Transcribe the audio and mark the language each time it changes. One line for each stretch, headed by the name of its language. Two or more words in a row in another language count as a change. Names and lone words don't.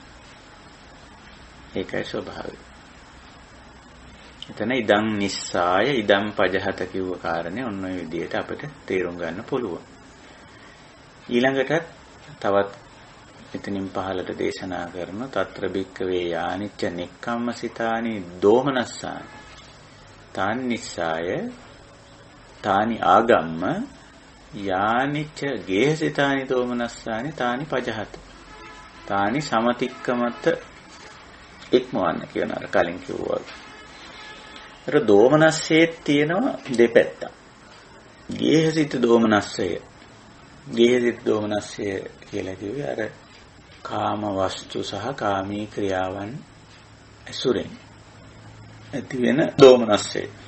Sinhala: ඒකයි ස්වභාවය. එතන
Pali: ඉදං නිස්සාය ඉදං පජහත
Sinhala: කිව්ව කාරණේ ඔන්න ඔය විදිහට අපිට තේරුම් ගන්න පුළුවන්. ඊළඟට තවත් එතනින් පහළට දේශනා කරන
Pali: తත්‍ර භික්ඛවේ යානිච්ච නෙක්ඛම්මසිතානි දෝමනස්සානි තානි නිස්සාය තානි ආගම්ම යානිච්ච ගේහසිතානි දෝමනස්සානි තානි පජහත තානි සමතික්කමත
Sinhala: ඉක්මවන්න කියන අර කලින් කිව්වා. ඒතර දෝමනස්සේ තියෙනවා දෙපැත්තක්. ගේහසිත දෝමනස්සය. ගේහසිත දෝමනස්සය කියලා කිව්වේ අර කාම වස්තු සහ කාමී ක්‍රියාවන් ඇසුරෙන් ඇති වෙන දෝමනස්සය.